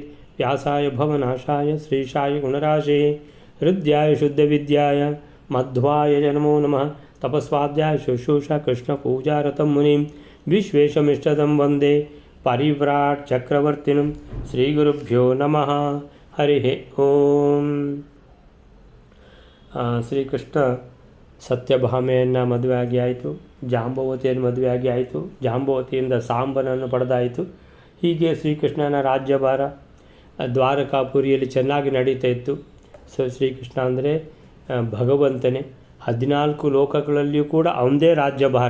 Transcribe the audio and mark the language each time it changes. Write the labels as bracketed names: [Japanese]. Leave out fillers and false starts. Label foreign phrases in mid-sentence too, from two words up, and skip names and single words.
[Sanskrit] व्यासाय भवनाशाय श्रीशाय गुणराशे हृद्याय शुद्धविद्याय मध्वाय नमो नमः। तपस्वाध्याय शुश्रूषा कृष्णपूजारतं मुनिं विश्वेशमिष्टदं वन्दे परिव्राट् चक्रवर्तिनं श्रीगुरुभ्यो नमः। हरिः ओಂ। [Kannada] ಶ್ರೀಕೃಷ್ಣ ಸತ್ಯಭಾಮೆಯನ್ನು ಮದುವೆಯಾಗಿ ಆಯಿತು, ಜಾಂಬವತಿಯನ್ನು ಮದುವೆಯಾಗಿ ಆಯಿತು, ಜಾಂಬವತಿಯಿಂದ ಸಾಂಬನನ್ನು ಪಡೆದಾಯಿತು. ಹೀಗೆ ಶ್ರೀಕೃಷ್ಣನ ರಾಜ್ಯಭಾರ ದ್ವಾರಕಾಪುರಿಯಲ್ಲಿ ಚೆನ್ನಾಗಿ ನಡೀತಾ ಇತ್ತು. ಶ್ರೀಕೃಷ್ಣ ಅಂದರೆ ಭಗವಂತನೇ, 14 ಲೋಕಗಳಲ್ಲಿಯೂ ಕೂಡ ಅವನದೇ ರಾಜ್ಯಭಾರ.